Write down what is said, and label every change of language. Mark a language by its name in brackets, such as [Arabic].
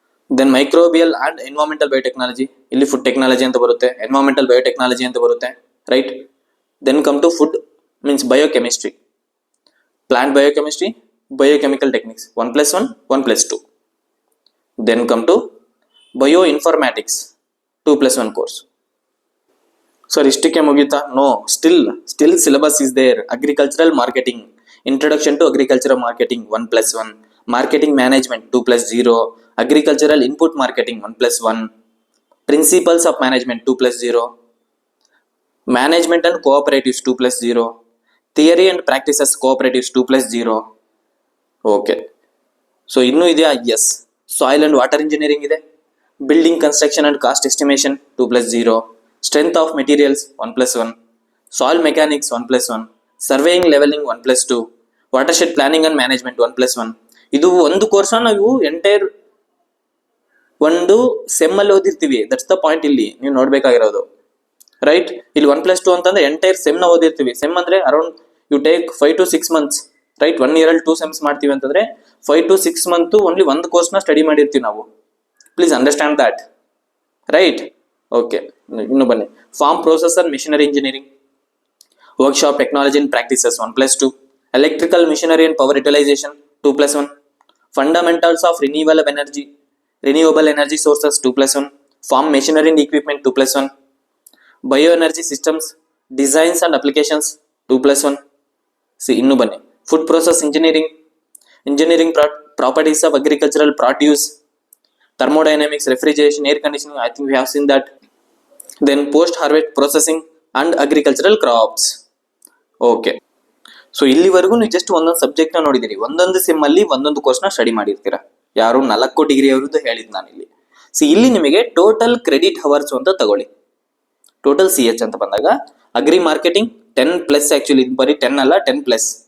[Kannada] Then microbial and environmental biotechnology, ಇಲ್ಲಿ food technology ಅಂತ ಬರುತ್ತೆ, ಎನ್ವೈರನ್ಮೆಂಟಲ್ ಬಯೋಟೆಕ್ನಾಲಜಿ ಅಂತ ಬರುತ್ತೆ, right. [English] Then come to food means biochemistry, plant biochemistry, biochemical techniques, 1+1, 1+2. Then come to bioinformatics, 2+1 course. [Kannada] Sir, ಇಷ್ಟಕ್ಕೆ ಮುಗಿತಾ? [English] No, still syllabus is there. Agricultural marketing, introduction to agricultural marketing, 1+1. Marketing management, 2+0. Agricultural input marketing, 1+1. Principles of management, 2+0. Management and cooperatives, 2+0. Theory and practices cooperatives, 2+0. Okay. So [Kannada] ಇನ್ನೂ ಇದೆಯಾ? [English] Yes. Soil and water engineering ಇದೆ. Building construction and cost estimation, 2+0. Strength of materials, 1+1. Soil mechanics, 1+1. Surveying leveling, 1+2. Watershed planning and management, 1+1. [Kannada] ಇದು ಒಂದು course ನಾವು entire ಒಂದು sem ಅಲ್ಲಿ ಓದಿರ್ತೀವಿ. [English] that's the point [Kannada] ಇಲ್ಲಿ ನೀವು ನೋಡ್ಬೇಕಾಗಿರೋದು, ರೈಟ್. ಇಲ್ಲಿ 1+2 ಅಂತಂದ್ರೆ ಎಂಟೈರ್ ಸೆಮ್ ನ ಓದಿರ್ತೀವಿ. ಸೆಮ್ ಅಂದ್ರೆ [English] around you take [Kannada] 5 to 6 months, right. 1 year ಅಲ್ಲಿ 2 ಸೆಮ್ಸ್ ಮಾಡ್ತೀವಿ ಅಂತಂದ್ರೆ 5 to 6 months ಓನ್ಲಿ ಒಂದು ಕೋರ್ಸ್ ನ ಸ್ಟಡಿ ಮಾಡಿರ್ತೀವಿ ನಾವು. [English] Please understand that, right. Okay, [Kannada] ಇನ್ನು ಬನ್ನಿ. [English] Farm process and machinery engineering, workshop technology and practices, 1+2. Electrical machinery and power utilisation, 2+1. Fundamentals of renewable energy sources, 2+1. Farm machinery and equipment, 2+1. Bio energy systems designs and applications, 2+1. [Kannada] ಇನ್ನು ಬನ್ನಿ. [English] Food process engineering properties of agricultural produce, thermodynamics, refrigeration, air conditioning, I think we have seen that. Then post harvest processing and agricultural crops. [Kannada] Okay, so ಇಲ್ಲಿವರೆಗೂ ನೀವು just ಒಂದೊಂದು subject ನ ನೋಡಿದಿರಿ. ಒಂದೊಂದು sem ಅಲ್ಲಿ ಒಂದೊಂದು ಕೋರ್ಸ್ ನ ಸ್ಟಡಿ ಮಾಡಿರ್ತೀರಾ. ಯಾರು 4 ಡಿಗ್ರಿ ಅವರದ್ದು ಹೇಳಿದ್ ನಾನು ಇಲ್ಲಿ. ಇಲ್ಲಿ ನಿಮಗೆ ಟೋಟಲ್ ಕ್ರೆಡಿಟ್ ಅವರ್ಸ್ ಅಂತ ತಗೊಳ್ಳಿ. ಟೋಟಲ್ CH ಅಂತ ಬಂದಾಗ ಅಗ್ರಿ ಮಾರ್ಕೆಟಿಂಗ್ 10+, ಆಕ್ಚುಲಿ ಬರೀ 10 ಅಲ್ಲ, 10+.